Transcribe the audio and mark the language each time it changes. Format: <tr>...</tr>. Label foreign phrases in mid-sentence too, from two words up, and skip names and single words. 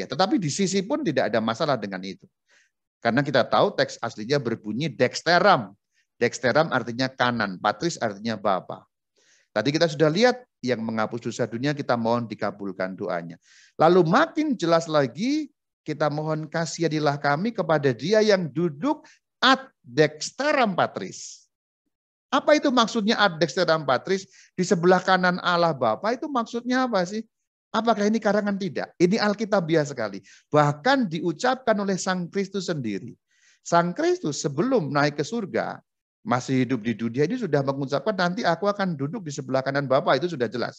<id>Tetapi di sisi pun tidak ada masalah dengan itu. Karena kita tahu teks aslinya berbunyi dexteram. Dexteram artinya kanan, patris artinya Bapa. Tadi kita sudah lihat yang menghapus dosa dunia, kita mohon dikabulkan doanya. Lalu makin jelas lagi, kita mohon kasihanilah kami kepada Dia yang duduk</id> <la>ad dexteram patris.</la> <id>Apa itu maksudnya</id> <la>ad dexteram patris?</la> <id>Di sebelah kanan Allah Bapa itu maksudnya apa sih? Apakah ini karangan? Tidak. Ini alkitabiah sekali. Bahkan diucapkan oleh Sang Kristus sendiri. Sang Kristus sebelum naik ke surga, masih hidup di dunia ini sudah mengucapkan nanti aku akan duduk di sebelah kanan Bapa, itu sudah jelas.</id>